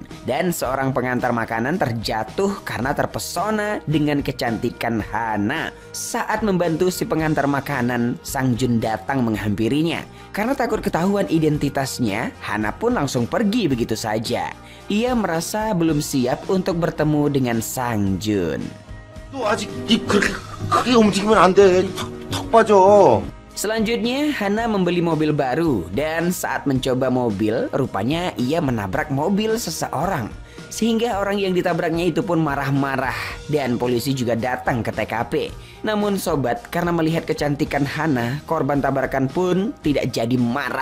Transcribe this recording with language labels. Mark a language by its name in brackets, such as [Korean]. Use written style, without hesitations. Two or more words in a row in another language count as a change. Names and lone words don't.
[Indonesian] Dan seorang pengantar makanan terjatuh karena terpesona dengan kecantikan Hana. Saat membantu si pengantar makanan, Sang Jun datang menghampirinya. Karena takut ketahuan identitasnya, Hana pun langsung pergi begitu saja. Ia merasa belum siap untuk bertemu dengan Sang Jun. [Korean] 또 아직 입 그렇게 크게 움직이면 안 돼. 턱 빠져. [Indonesian] Selanjutnya, Hana membeli mobil baru dan saat mencoba mobil, rupanya ia menabrak mobil seseorang. Sehingga orang yang ditabraknya itu pun marah-marah dan polisi juga datang ke TKP. Namun sobat, karena melihat kecantikan Hana, korban tabrakan pun tidak jadi marah.